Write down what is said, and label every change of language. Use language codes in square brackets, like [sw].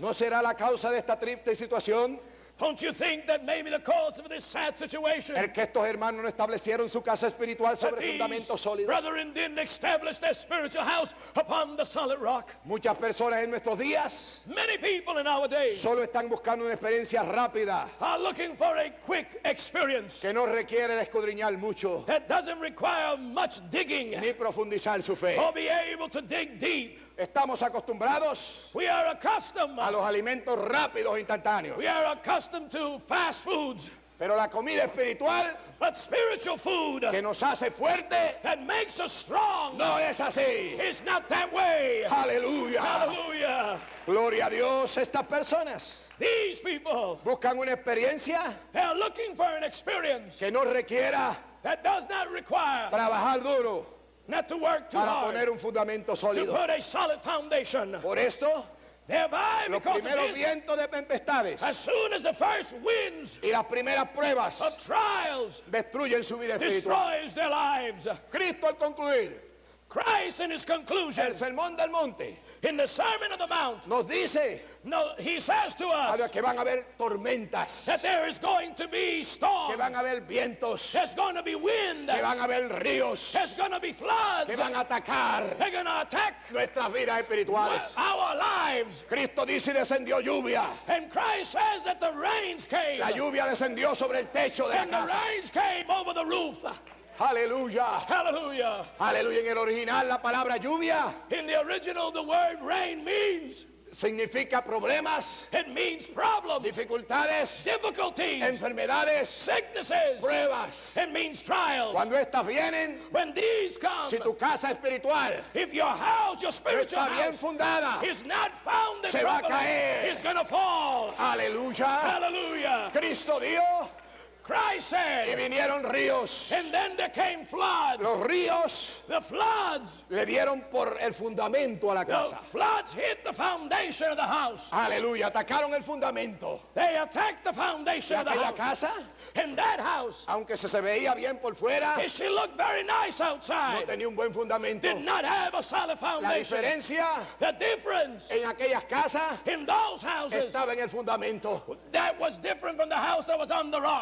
[es] ¿No será la causa de esta triste situación [en] Don't you think that maybe the cause of this sad situation [es] el que estos hermanos no establecieron su casa espiritual [en] that [es] sobre [en] these [es] fundamentos sólidos? [en] brethren didn't establish their spiritual house upon the solid rock? [es] Muchas personas en nuestros días [en] Many people in our days [es] solo están buscando una experiencia rápida [en] are looking for a quick experience [es] que no requiere de escudriñar mucho [en] that doesn't require much digging [es] ni profundizar su fe. [en] or be able to dig deep. [es] Estamos acostumbrados [en] We are accustomed. [es] a los alimentos rápidos e instantáneos, [en] We are accustomed to fast foods, [es] pero la comida espiritual [en] but spiritual food [es] que nos hace fuerte [en] that makes us strong [es] no es así. [en] is not that way. [es] Aleluya. [en] Hallelujah. [es] Gloria a Dios. Estas personas [en] These people, [es] buscan una experiencia [en] they are looking for an experience [es] que no requiera [en] that does not require [es] trabajar duro [en] not to work too [es] para [en] hard, [es] poner un fundamento [en] to [es] sólido. [en] put a solid foundation. [es] Por esto, [en] Thereby, [es] los [en] because of [es] primeros [en] this, [es] vientos de tempestades [en] as soon as the first winds [es] y las primeras pruebas [en] of trials [es] destruyen su vida espiritual. [en] destroys their lives, [es] Cristo al concluir [en] Christ in his conclusion, [es] el sermón del monte [en] in the Sermon on the Mount, [es] nos dice [en] no, he says to us [es] que van a haber tormentas, [en] that there is going to be [es] que [en] storms, [es] van a haber vientos, [en] there's going to be wind, [es] que van a haber ríos, [en] there's going to be floods, [es] que van a atacar [en] they're going to attack [es] nuestras vidas espirituales. [en] our lives. [es] Cristo dice y descendió lluvia. [en] And Christ says that the rains came, [es] La lluvia descendió sobre el techo de la [en] and the [es] casa. [en] rains came over the roof. [es] Aleluya. [en] Hallelujah. [es] Aleluya. En el original la palabra lluvia [en] In the original, the word rain means, [es] significa problemas, [en] it means problems, [es] dificultades, [en] difficulties, [es] enfermedades, [en] sicknesses. [es] pruebas. [en] It means trials. [es] Cuando estas vienen, [en] When these come, [es] si tu casa espiritual [en] if your house, your [es] no [en] spiritual [es] está bien [en] house, [es] fundada, [en] is not founded [es] se va a [en] properly, [es] caer. [en] it's going to fall. [es] aleluya. [en] Hallelujah. [es] Cristo dio [en] Christ [es] y [en] said, [es] vinieron ríos. [en] and then there came floods. [es] Los ríos [en] The floods, [es] le dieron por el fundamento a la [en] the [es] casa. [en] floods hit the foundation of the house. [es] Aleluya. Atacaron el fundamento. [en] They attacked the [es] Y [en] foundation of the [es] aquella [en] house. [es] casa, [en] In that house, [es] aunque se veía bien por fuera, [en] she looked very nice [es] no [en] outside. [es] tenía un buen fundamento. [en] Did not have a solid [es] La [en] foundation. [es] diferencia [en] The difference [es] en aquellas casas [en] in those houses, [es] estaba en el fundamento. [en] that was different from the house that was on the rock.